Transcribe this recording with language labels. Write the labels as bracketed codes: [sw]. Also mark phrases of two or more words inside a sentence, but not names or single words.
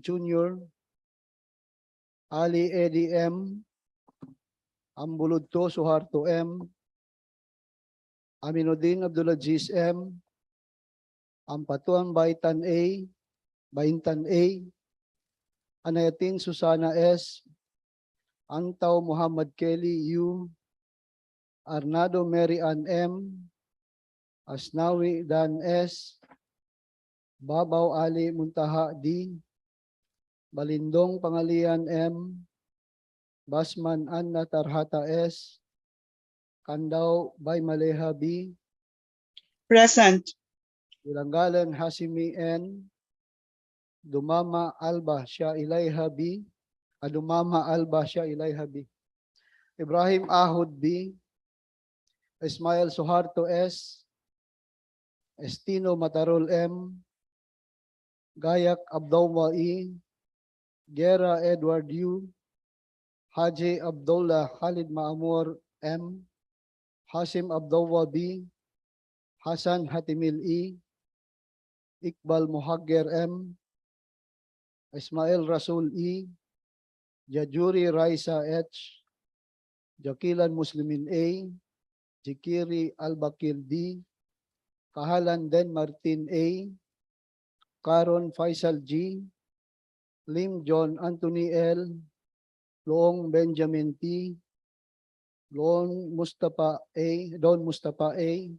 [en] Jr., Ali Eddie M, Ambuludto Suharto M, Aminuddin Abdulaziz M, Ampatuan Baitan A, Anayatin Susana S, Antaw Muhammad Kelly U, Arnado Mary Ann M, Asnawi Dan S, Babaw Ali Muntaha D, Balindong Pangalian M, Basman Anna Tarhata S, Kandaw Bay Maleha B, Present. Ilanggalan Hasimi N, Dumama Alba Shah Ilayha B, Dumama Alba Shah Ilayha B, Ibrahim Ahud B, Ismail Suharto S, Estino Matarol M, Gayak Abdullah E, Gera Edward U, Haji Abdullah Khalid Maamur M, Hasim Abdullah B, Hasan Hatimil E, Iqbal Muhagger M, Ismail Rasul E, Jajuri Raisa H, Jakilan Muslimin A, Jikiri Al-Bakir D, Kahalan Den Martin A, Karon Faisal G, Lim John Anthony L, Loong Benjamin T, Don Mustafa A,